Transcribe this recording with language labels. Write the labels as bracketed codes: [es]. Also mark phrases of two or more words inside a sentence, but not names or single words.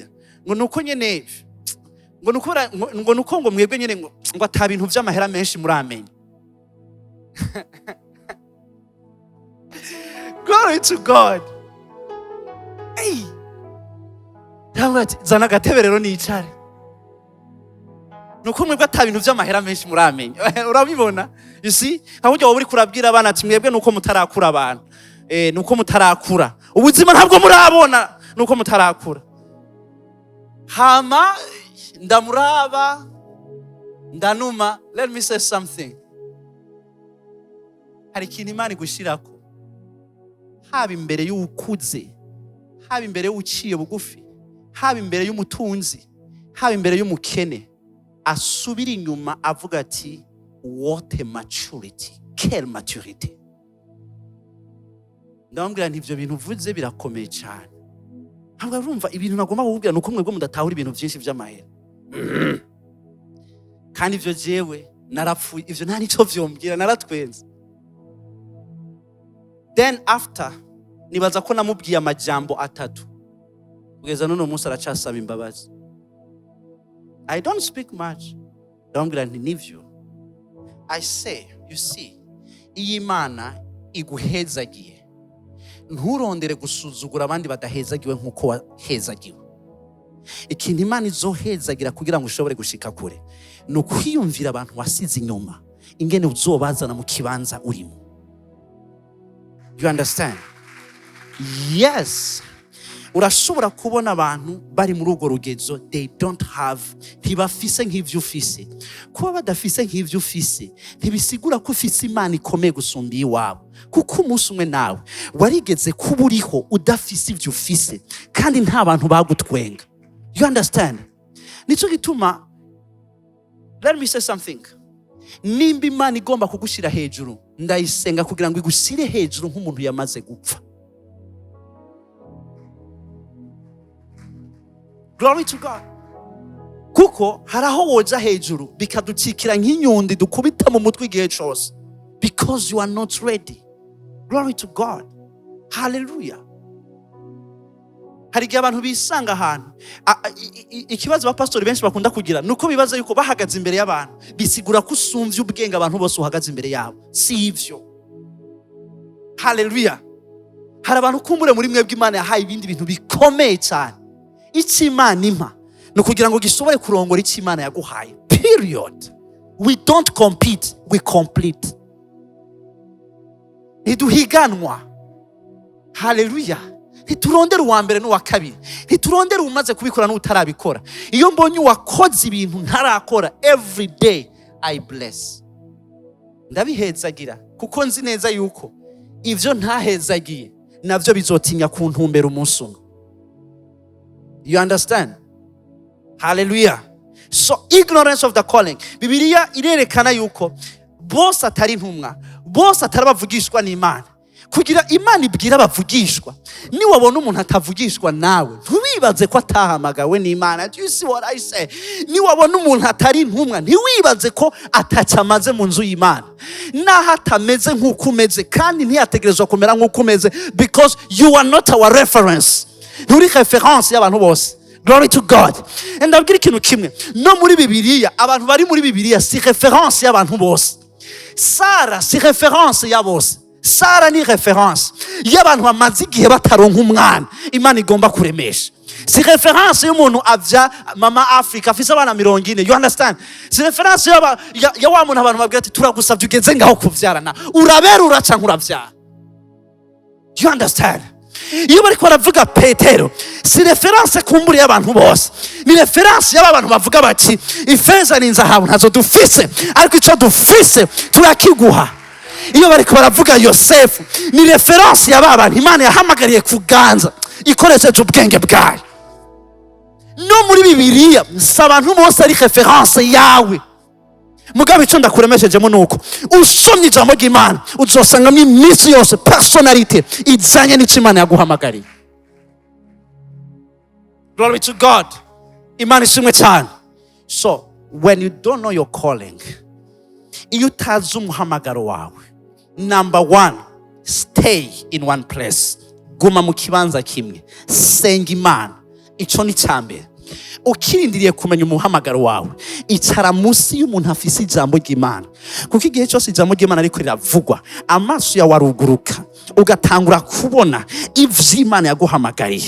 [rn] Ngo nuko nyene ngo nuko ngo mwebwe nyene ngo ata bintu vy'amahera menshi muri amenye. [en] Glory to God. Hey. [rn] Ndamwati zana gatebe rero nicare. Nuko mwebwe ata bintu vy'amahera menshi muri amenye. Urabibona? [en] You see? [rn] Ahubwo wowe uri kurabwira abana ati mwebwe nuko mutarakura abantu. Nuko mutarakura. Ubuzima ntabwo murabona nuko mutarakura. Hama ndamuraba ndanuma. [en] Let me say something. [rn] Hari ikintu Imana igushirako. Haba imbere y'ukuze, haba imbere y'uciye bugufi, haba imbere y'umutunzi, haba imbere y'umukene, asubira inyuma avuga ati [en] what a maturity, [fr] quelle maturité. [rn] Ndamubwira nti ivyo bintu uvuze birakomeye cyane. Ntabwo urumva ibintu nagomba kukubwira nuko mwebwe mudatahura ibintu byinshi by'amahera. Kandi ivyo jewe narapfuye, ivyo nta nico vyombwira, naratwenze. [en] Then after [rn] nibaza ko namubwiye amajambo atatu. Kugeza none umunsi aracasaba imbabazi. [en] I don't speak much. [rn] Ndamubwira nti nivyo. [en] I say, you see, [rn] iyi Imana iguhezagiye. Nturondere gusuzugura abandi badahezagiwe nkuko wahezagiwe. Ikintu Imana izohezagira kugira ngo ushobore gushika kure no kwiyumvira abantu wasize inyuma ingene uzobazana mu kibanza urimo. [en] You understand? Yes. [rn] Urashobora kubona abantu bari muri urwo rugezo, [en] they don't have, [rn] ntibafise nk'ivyo ufise. Kuba badafise nk'ivyo ufise ntibisigura ko ufise Imana ikomeye gusumba iwabo, kuko umunsi umwe nawe warigeze kuba uriho udafise ivyo ufise kandi nta bantu bagutwenga. [en] You understand? [rn] Nico gituma, [en] let me say something. [rn] Nimba Imana igomba kugushira hejuru, ndayisenga kugira ngo igusire hejuru nk'umuntu yamaze gupfa. [en] Glory to God. [rn] Kuko haraho woja hejuru bikaducikira nk'inyundi dukubita mu mutwe igihe cyose, [en] because you are not ready. Glory to God. Hallelujah. [rn] Hari igihe abantu bisanga ahantu, ikibazo abapastori benshi bakunda kugira nuko bibaza yuko bahagaze imbere y'abantu bisigura ko usumvye ubwenge abantu bose uhagaze imbere yabo. Si ivyo. Hallelujah. Hari abantu kumbure muri mwebwe Imana yahaye ibindi bintu bikomeye cyane. Iki Imana impa no kugira ngo gishobore kurongora iki Imana yaguhaye. [en] Period. We don't compete, we complete. [rn] Ntiduhiganwa. Hallelujah. Ntiturondera uwa mbere n'uwa kabiri. Ntiturondera umaze kubikora n'utarabikora. Iyo mbonye wakoze ibintu ntarakora, [en] every day I bless. [rn] Ndabihezagira kuko nzi neza yuko ivyo ntahezagiye navyo bizotinya kuntumbera umunsi umwe. [en] You understand? Hallelujah. So ignorance of the calling. [rn] Bibiliya irerekana yuko bose atari intumwa, bose atari abavugishwa n'Imana. Kugira Imana ibwira abavugishwa, ni wabona umuntu atavugishwa nawe ntiwibaze ko atahamagawe n'Imana. [en] Do you see what I say? [rn] Ni wabona umuntu atari intumwa ntiwibaze ko atacamaze mu nzu y'Imana, naho atameze nk'uko umeze kandi ntiyategerezwa kumera nk'uko umeze, [en] because you are not our reference. [rn] Nturi reference y'abantu bose. [en] Glory to God. [rn] And ndabwira ikintu kimwe, no muri Bibiliya abantu bari muri Bibiliya si reference y'abantu bose. Sara si reference ya bose. Sara ni reference y'abantu bamaze igihe bataronka umwana Imana igomba kuremesha. Si reference y'umuntu avya mama Africa afise abana 40. [en] You understand? [rn] Si reference ya wa muntu abantu babwira ati turagusavye ugeze ngaho kuvyarana urabera uraca nk'uravyara. [en] You understand? [rn] Iyo bariko baravuga Petero si reference kumburi y'abantu bose, ni reference y'abantu bavuga bati ifeza n'inzahabu ntazo dufise ariko ico dufise turakiguha. Iyo bariko baravuga Yosefu ni reference y'abantu Imana yahamagariye kuganza ikoresheje ubwenge bwayo. No muri Bibiliya si abantu bose ari reference yawe. Mugabe ico ndakuremeshejemo nuko usomye ijambo ry'Imana uzosangamo iminsi yose personality izanye n'icyo Imana yaguhamagariye. [en] Glory to God. [rn] Imana ishimwe cyane. [en] So when you don't know your calling, [rn] iyo utazi umuhamagaro wawe, [en] number 1, stay in one place. [rn] Guma mu kibanza kimwe, senga Imana. Ico ni cyambere. Ukirindiriye kumenya umuhamagaro wawe, icara munsi y'umuntu afise ijambo ry'Imana, kuko igihe cyose ijambo ry'Imana ariko riravugwa amaso yawe aruguruka ugatangura kubona ivyo Imana yaguhamagariye.